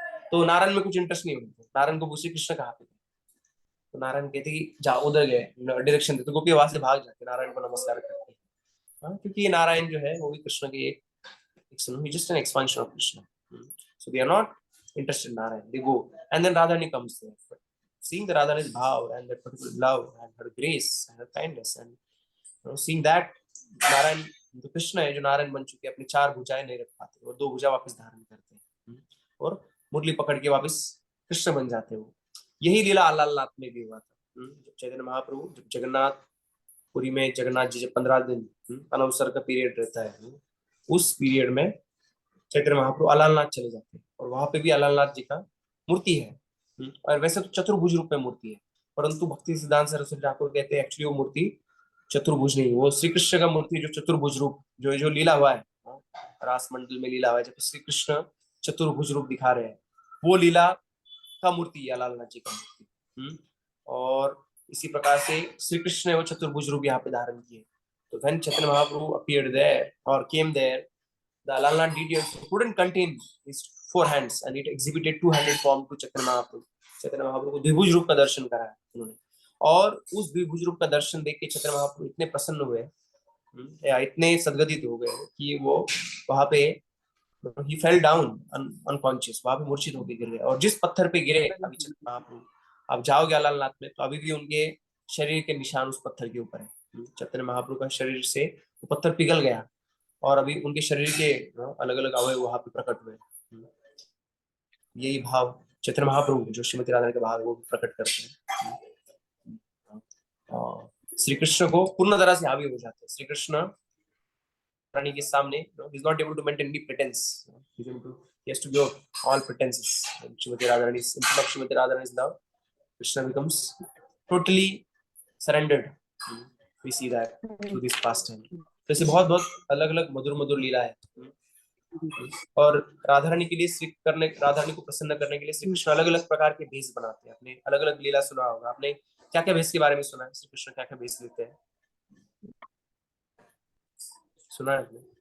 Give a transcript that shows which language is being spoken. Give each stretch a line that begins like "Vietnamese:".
Hindi: तो नारायण में कुछ इंटरेस्ट नहीं होता, नारायण को पूछती कृष्ण कहाँ पे गए। तो नारायण कहते कि जा उधर गए, डायरेक्शन दे। तो गोपियां वहां से भाग जाते, नारायण को नमस्कार करते हैं। क्योंकि ये नारायण जो है वो भी कृष्ण के एक
English: just an expansion of Krishna. So they are not interested in Narayan. They go, and then Radharani comes there. But seeing the Radharani's bhav and that particular love and her grace and her kindness, and seeing that Narayan
Hindi: तो कृष्ण है जो नारायण बन चुके, अपनी 4 भुजाएं नहीं रख पाते और 2 भुजा वापस धारण करते हैं और मुरली पकड़ के वापस कृष्ण बन जाते हो। यही लीला अलालनाथ में भी हुआ था। जब चैतन्य महाप्रभु, जब जगन्नाथ पुरी में जगन्नाथ जी जब 15 दिन अनवसर का पीरियड रहता है, उस पीरियड में चैतन्य महाप्रभु अलालनाथ चले जाते हैं और वहां पे भी अलालनाथ जी का मूर्ति है। और वैसे तो चतुर्भुज रूप में मूर्ति है, परंतु भक्ति सिद्धांत सरस्वती ठाकुर कहते हैं एक्चुअली वो मूर्ति चतुर्भुज नहीं, वो श्री कृष्ण का मूर्ति जो चतुर्भुज रूप जो लीला हुआ है, रास मंडल में लीला हुआ है, जब श्री कृष्ण चतुर्भुज रूप दिखा रहे हैं, वो लीला का मूर्ति है लालनाथ जी का मूर्ति। और इसी प्रकार से श्री कृष्ण ने वो चतुर्भुज रूप यहाँ पे धारण किए।
English: तो when Chaitanya Mahaprabhu appeared there or came there, the Lalnath details couldn't contain his 4 hands and it exhibited 2-handed form to Chaitanya Mahaprabhu.
Hindi: Chaitanya Mahaprabhu को द्विभुज रूप का दर्शन कराया उन्होंने, और उस द्विभुज रूप का दर्शन देख के चैतन्य महाप्रभु इतने प्रसन्न हुए या इतने सद्गदित हो गए कि वो वहां पे
English: he fell down unconscious,
Hindi: वहां पे मूर्छित होकर गिर गए। और जिस पत्थर पे गिरे अभी चैतन्य महाप्रभु, आप जाओगे अलालनाथ में तो अभी भी उनके शरीर के निशान उस पत्थर के ऊपर है। चैतन्य महाप्रभु का शरीर से वो पत्थर पिघल गया और अभी उनके शरीर के अलग अलग अवयव वहां पे प्रकट हुए। यही भाव चैतन्य महाप्रभु जो श्रीमती राधा के भाव वो प्रकट करते हैं। श्री कृष्ण को पूर्ण तरह से हावी हो जाते हैं। श्री कृष्ण रानी के सामने
English: he is not able to maintain any pretense, he has to give up all pretenses. Srimati Radharani is in front of Srimati Radharani's love, Krishna becomes totally surrendered. We see that through this pastime.
Hindi: तो ऐसे बहुत बहुत अलग अलग मधुर मधुर लीला है। और राधा रानी के लिए राधा रानी को प्रसन्न करने के लिए श्री कृष्ण अलग अलग प्रकार के भेष बनाते हैं। आपने अलग अलग लीला सुना होगा, आपने क्या क्या भेष के बारे में सुना है? श्री कृष्ण क्या क्या भेष लेते हैं, सुना है आपने?